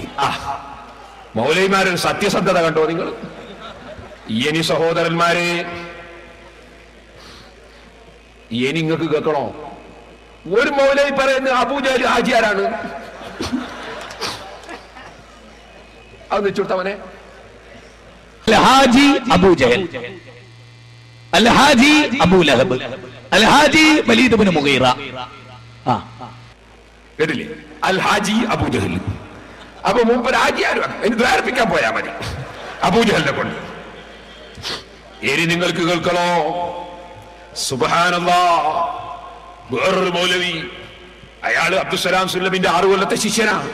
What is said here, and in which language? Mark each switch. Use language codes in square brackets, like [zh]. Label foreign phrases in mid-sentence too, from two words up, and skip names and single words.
[ml] മൗലവിമാരൊരു സത്യസന്ധത കണ്ടോ നിങ്ങൾ? ഇനി സഹോദരന്മാരെ, ഇനി നിങ്ങൾക്ക് കേൾക്കണോ? ഒരു മൗലവി പറയുന്നത് അബൂജഹൽ ഹാജിയാരാണ്. അത് വെച്ചുകൊടുത്തവനെ [ar] الحاجي أبو جهل، الحاجي أبو لهب، الحاجي وليد بن مغيرة. [ml] കേട്ടില്ലേ? അൽ ഹാജി അബൂജഹൽ. അപ്പൊ മൂപ്പർ ഹാജി ആരും ഇനി ദ്വാരപ്പിക്കാൻ പോയാ മതി അബൂജഹലിനെ കൊണ്ട്. ഇനി നിങ്ങൾക്ക് കേൾക്കണോ? സുബ്ഹാനല്ലാഹ്, വേറൊരു മൗലവി, അയാള് അബ്ദുസ്സലാം സുല്ലമിന്റെ 6 കൊല്ലത്തെ ശിഷ്യനാണ്.